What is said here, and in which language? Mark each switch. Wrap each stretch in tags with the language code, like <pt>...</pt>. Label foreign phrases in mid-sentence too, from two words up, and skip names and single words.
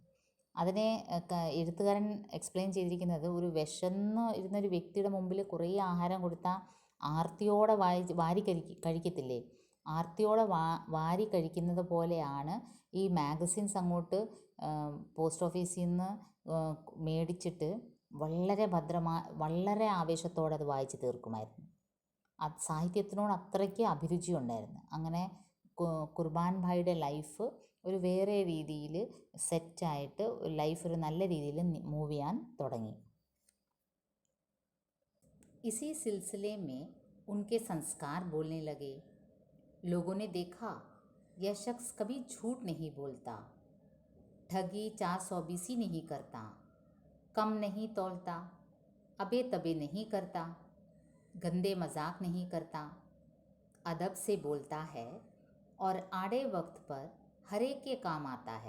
<ml>അതിനെ എഴുത്തുകാരൻ എക്സ്പ്ലെയിൻ ചെയ്തിരിക്കുന്നത്, ഒരു വിശന്ന് ഇരുന്നൊരു വ്യക്തിയുടെ മുമ്പിൽ കുറേ ആഹാരം കൊടുത്താൽ ആർത്തിയോടെ വാരി കഴിക്കത്തില്ലേ, ആർത്തിയോടെ വാരി കഴിക്കുന്നത് പോലെയാണ് ഈ മാഗസിൻസ് അങ്ങോട്ട് പോസ്റ്റ് ഓഫീസിൽ നിന്ന് മേടിച്ചിട്ട് വളരെ ആവേശത്തോടെ അത് വായിച്ച് തീർക്കുമായിരുന്നു. സാഹിത്യത്തിനോട് അത്രയ്ക്ക് അഭിരുചി ഉണ്ടായിരുന്നു. അങ്ങനെ കുർബാൻ ഭായിയുടെ ലൈഫ് ഒരു വേറെ രീതിയിൽ സെറ്റായിട്ട് ലൈഫ് ഒരു നല്ല രീതിയിൽ മൂവ് ചെയ്യാൻ തുടങ്ങി.</ml> <hi>इसी सिलसिले में उनके संस्कार बोलने लगे. लोगों ने देखा, यह शख्स कभी झूठ नहीं बोलता, ठगी 420 नहीं करता, कम नहीं तौलता, अबे तबे नहीं करता, गंदे मजाक नहीं करता, अदब से बोलता है और आड़े वक्त पर हर एक के काम आता है.</hi>